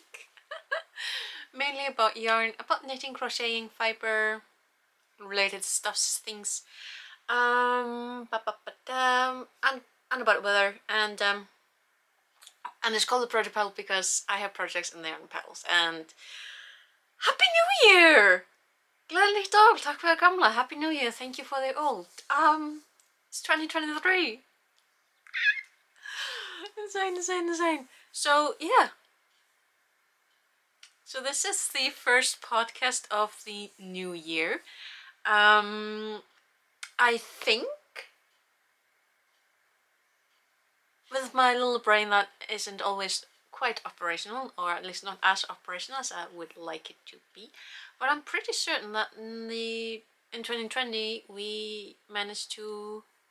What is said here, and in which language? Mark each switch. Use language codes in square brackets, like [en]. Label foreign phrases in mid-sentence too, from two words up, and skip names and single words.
[en] Mainly about yarn, about knitting, crocheting, fiber, related stuffs, things, and about weather, and it's called the Project Pal because I have projects and they are pals. And Happy New Year! [is] Gleðilegt Nýtt Ár, takk fyrir gamla. [en] Happy New Year, thank you for the old. It's 2023. Insane. So yeah. So this is the first podcast of the new year. I think with my little brain that isn't always quite operational, or at least not as operational as I would like it to be, but I'm pretty certain that in 2020 we managed to...